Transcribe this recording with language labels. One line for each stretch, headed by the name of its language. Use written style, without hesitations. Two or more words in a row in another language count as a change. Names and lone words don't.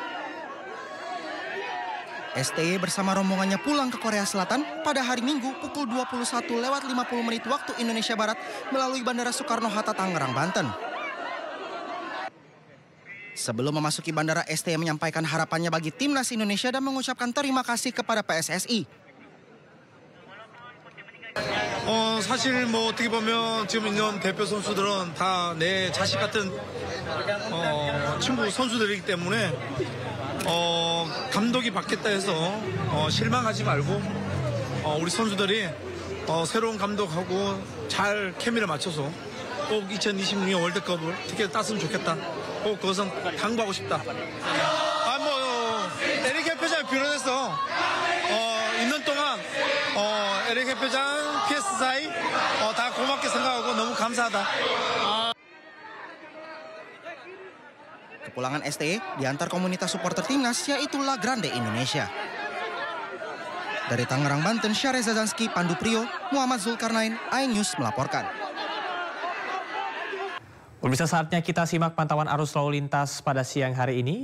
Indonesian: STY bersama rombongannya pulang ke Korea Selatan pada hari Minggu pukul 21:50 waktu Indonesia Barat melalui Bandara Soekarno-Hatta, Tangerang, Banten. Sebelum memasuki bandara, STY menyampaikan harapannya bagi Timnas Indonesia dan mengucapkan terima kasih kepada PSSI.
Korean: 사실 뭐 어떻게 보면 지금 있는 대표 선수들은 다 내 자식 같은 친구 선수들이기 때문에 감독이 바뀌었다 해서 실망하지 말고 우리 선수들이 새로운 감독하고 잘 케미를 맞춰서 꼭 2026년 월드컵을 티켓 땄으면 좋겠다. 꼭 그것은 당부하고 싶다. 에릭 협회장이 비롯해서 있는 동안 에릭 협회장, PS사이 다 고맙게 생각하고 너무 감사하다.
Indonesian: Kepulangan STY diantar komunitas supporter Timnas yaitu La Grande Indonesia. Dari Tangerang, Banten, Syareza Zanski, Pandu Priyo, Muhammad Zulkarnain, iNews melaporkan. Pemirsa, saatnya kita simak pantauan arus lalu lintas pada siang hari ini.